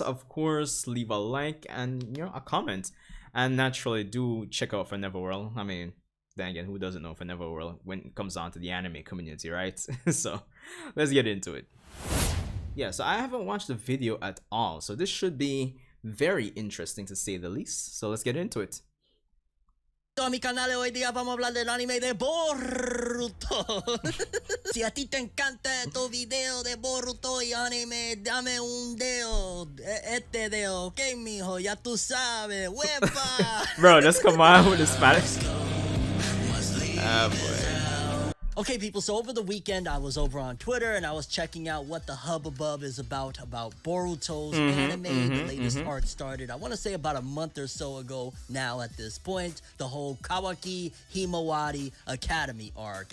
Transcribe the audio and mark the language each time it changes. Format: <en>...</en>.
<en>Of course, leave a like and a comment. And naturally, do check out Forneverworld. I mean, then again, who doesn't know Forneverworld when it comes down to the anime community, right? So let's get into it. Yeah, so I haven't watched the video at all, so this should be very interesting to say the least. So let's get into it.</en> <es>A mi canal hoy día vamos a hablar del anime de Boruto. Si a ti te encanta estos videos de Boruto y anime, dame un dedo. Este dedo, ok, mijo, ya tú sabes. ¡Huepa!</es> <en>Bro, just come on with the Spanish. Ah, boy. Okay, people, so over the weekend, I was over on Twitter and I was checking out what the hubbub is about Boruto's anime. The latest arc started, I want to say about a month or so ago now at this point, the whole Kawaki Himawari Academy arc.</en>